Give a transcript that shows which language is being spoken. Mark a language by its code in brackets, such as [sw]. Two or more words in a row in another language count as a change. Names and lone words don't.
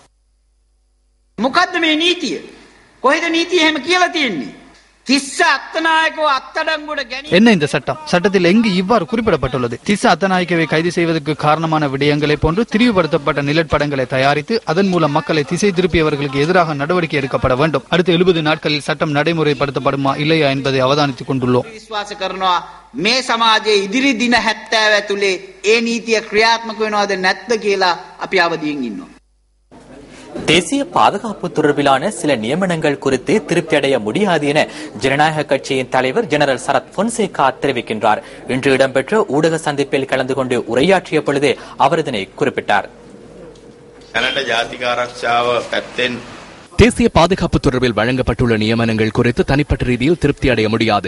[ta] என்ன இந்த சட்டம்? சட்டத்தில் எங்கு இவ்வாறு குறிப்பிடப்பட்டுள்ளது? திஸ்ஸ அத்தநாயக்கவை கைது செய்வதற்கு காரணமான விடயங்களை போன்று திரிவுபடுத்தப்பட்ட நிலப்படங்களை தயாரித்து அதன் மூலம் மக்களை திசை திருப்பியவர்களுக்கு எதிராக நடவடிக்கை எடுக்கப்பட வேண்டும். அடுத்த 70 நாட்களில் சட்டம் நடைமுறைப்படுத்தப்படுமா இல்லையா என்பதை அவதானித்துக் கொண்டுள்ளோம். [si] මේ සමාජයේ ඉදිරි දින 70 ඇතුලේ ඒ නීතිය ක්‍රියාත්මක වෙනවද නැද්ද කියලා අපි අවදියෙන් ඉන්නවා. [ta] தேசிய பாதுகாப்பு தொடர்பிலான சில நியமனங்கள் குறித்து திருப்தி அடைய முடியாது என ஜனநாயக கட்சியின் தலைவர் ஜெனரல் சரத் பொன்சேகா தெரிவிக்கின்றார். இன்று இடம்பெற்ற ஊடக சந்திப்பில் கலந்து கொண்டு உரையாற்றிய பொழுதே அவர் இதனை குறிப்பிட்டார். தேசிய பாதுகாப்பு தொடர்பில் வழங்கப்பட்டுள்ள நியமனங்கள் குறித்து தனிப்பட்ட ரீதியில் திருப்தி அடைய முடியாது.